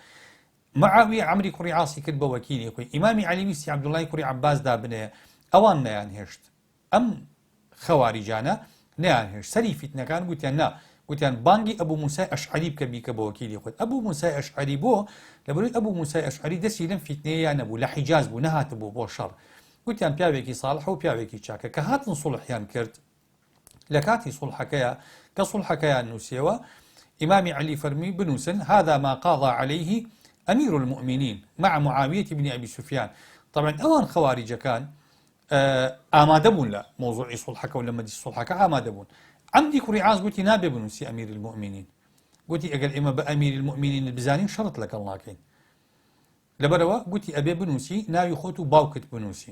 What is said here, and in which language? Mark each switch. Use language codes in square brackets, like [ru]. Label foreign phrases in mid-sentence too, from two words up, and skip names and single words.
[ckb] معاویە عەمری کوڕی عاسی کرد بە وەکیلی خۆی. ئیمامی عەلی ویستی عەبدوڵای کوڕی عەباس دابنێ ئەوان نەیان هێشت ئەم خەواریجانە نەیان هێشت سەری فیتنەکان گوتیان بانگی ئەبوو موسای ئەشعەری بکە بیکە بە وەکیلی خۆت. ئەبوو موسای ئەشعەری بۆ لەبەرەوەی ئەبوو موسای ئەشعەری دەستی لەم فیتنەیە نەبوو لە حیجاز بوو نەهاتبوو بۆ شەڕ. گوتیان پیاوێکی ساڵح و پیاوێکی چاکە کە هاتن سوڵحیان کرد. لە کاتی سوڵحەکەیە کە سوڵحەکەیان نووسیەوە ئیمامی عەلی فەرمی بنووسن [ar] هذا ما قاضى عليه أمير المؤمنين مع معاوية بن أبي سفيان. [ckb] طبعا ئەوان خەواریجەکان ئامادە بوون لە مۆزوعی سوڵحەکە و لە مەجلیسی سوڵحەکە ئامادە بوون. عەمری کوڕی عاس گوتی نابێ بنووسی [ar] ئەمیر المؤمنین. [ckb] گوتی ئەگەر ئێمە بە [ar] ئەمیر المؤمنین [ckb] بزانین شەڕت لەگەڵ ناکەین لەبەرەوە گوتی ئەبێ بنووسی ناوی خۆت و باوکت بنووسی.